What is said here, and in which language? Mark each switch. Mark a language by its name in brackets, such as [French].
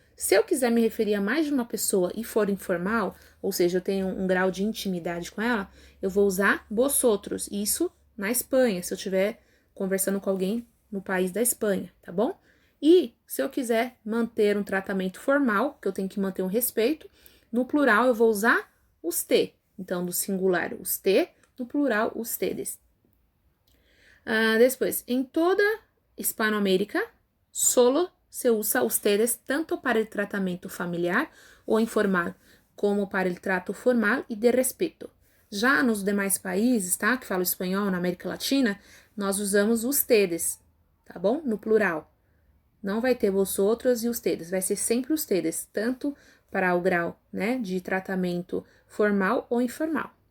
[Portuguese] Se eu quiser me referir a mais de uma pessoa e for informal, ou seja, eu tenho um grau de intimidade com ela, eu vou usar vosotros, isso na Espanha, se eu estiver conversando com alguém no país da Espanha, tá bom? E se eu quiser manter um tratamento formal, que eu tenho que manter um respeito, no plural eu vou usar usted. Então, do singular, usted, no plural, ustedes. [Spanish] Después, en toda Hispanoamérica, solo se usa ustedes tanto para el tratamiento familiar [Portuguese] ou informal, [Spanish] como para el trato formal [Portuguese] e de respeito. Já nos demais países, tá, que falam espanhol na América Latina, nós usamos ustedes, tá bom? No plural. Não vai ter vosotros e ustedes, vai ser sempre ustedes, tanto para o grau, né, de tratamento formal ou informal.